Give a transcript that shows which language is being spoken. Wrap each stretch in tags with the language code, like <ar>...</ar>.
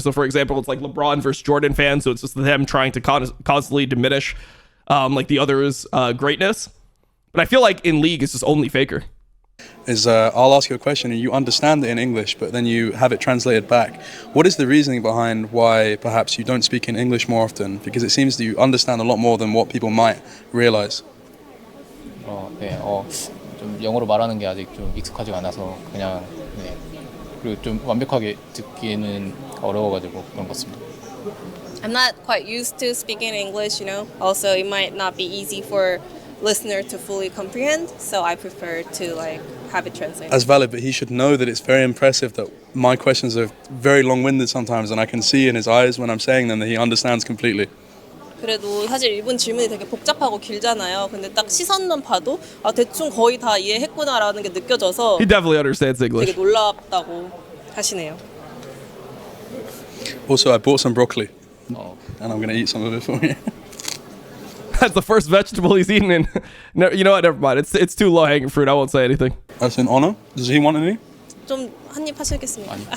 <en>So for example, it's like LeBron versus Jordan fans, so it's just them trying to constantly diminish like the other's greatness. But I feel like in league it's just only Faker. I'll ask you a question and you understand it in English, but then you have it translated back. What is the reasoning behind why perhaps you don't speak in English more often? Because it seems that you understand a lot more than what people might realize.</en> <ko>네, 좀 영어로 말하는 게 아직 좀 익숙하지가 않아서 그냥 네. 그리고 좀 완벽하게 듣기는 어려워가지고 그런 것 같습니다.</ko> <en>I'm not quite used to speaking English, you know. Also, it might not be easy for listener to fully comprehend, so I prefer to like have it translated. As valid, but he should know that it's very impressive that my questions are very long-winded sometimes, and I can see in his eyes when I'm saying them that he understands completely.</en> <ko>그래도 사실 이분 질문이 되게 복잡하고 길잖아요. 근데 딱 시선만 봐도 대충 거의 다 이해했구나라는 게 느껴져서</ko> <en>He definitely understands English.</en> <ko>되게 놀랍다고 하시네요.</ko> <en>Also, I bought some broccoli, and I'm going to eat some of it for you. That's the first vegetable he's eaten in. No, you know what? Never mind. It's too low hanging fruit. I won't say anything. That's an honor. Does he want any?</en> <ko>좀 한 입 하시겠습니다.</ko>